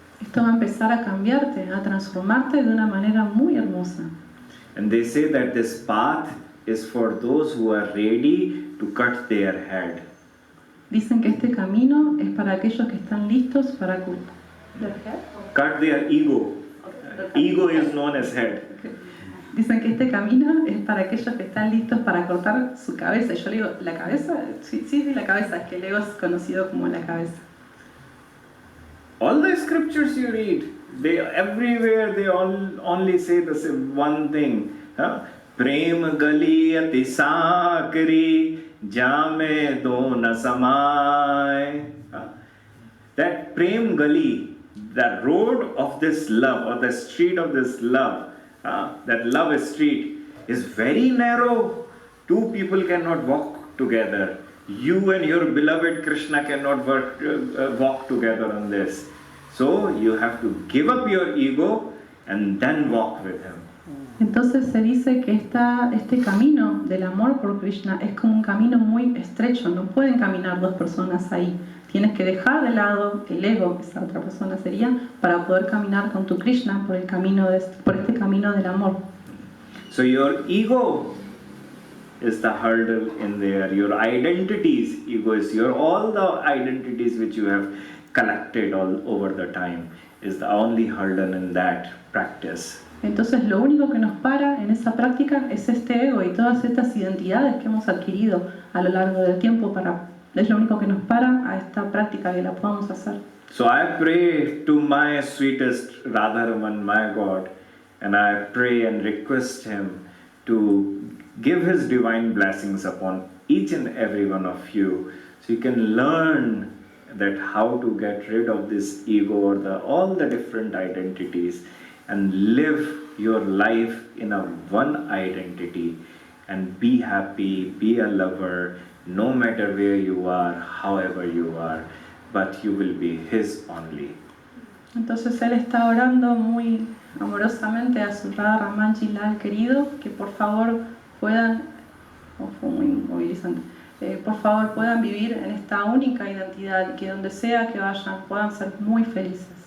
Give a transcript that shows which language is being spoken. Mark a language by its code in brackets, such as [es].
[es] Esto va a empezar a cambiarte, a transformarte de una manera muy hermosa. [en] And they say that this path is for those who are ready to cut their head. [es] Dicen que este camino es para aquellos que están listos para [en] Cut their ego. Ego is known as head. [es] Dicen que este camino es para aquellos que están listos para cortar su cabeza. Y yo le digo, ¿la cabeza? Sí, la cabeza, es que el ego es conocido como la cabeza. [en] All the scriptures you read, everywhere they only say the same one thing. [hi] Prem gali ati sakri jame do na samay. [en] That Prem gali, the road of this love, or the street of this love, that love street is very narrow. Two people cannot walk together. You and your beloved Krishna cannot walk together on this. So you have to give up your ego and then walk with him. [es] Entonces se dice que este camino del amor por Krishna es como un camino muy estrecho. No pueden caminar dos personas ahí. Tienes que dejar de lado el ego, esa otra persona sería, para poder caminar con tu Krishna por este camino del amor. [en] So your ego is the hurdle in there. Your identities, ego is all the identities which you have collected all over the time is the only hurdle in that practice. [es] Entonces lo único que nos para en esa práctica es este ego y todas estas identidades que hemos adquirido a lo largo del tiempo es lo único que nos para a esta práctica que la podamos hacer. [en] So I pray to my sweetest Radharaman, my God, and I pray and request him to give his divine blessings upon each and every one of you, so you can learn that how to get rid of this ego or all the different identities and live your life in a one identity and be happy, be a lover, no matter where you are, however you are, but you will be his only. [es] Entonces él está orando muy amorosamente a su Radha Ramanji Lal querido, que por favor puedan, fue muy movilizante, por favor puedan vivir en esta única identidad y que donde sea que vayan puedan ser muy felices.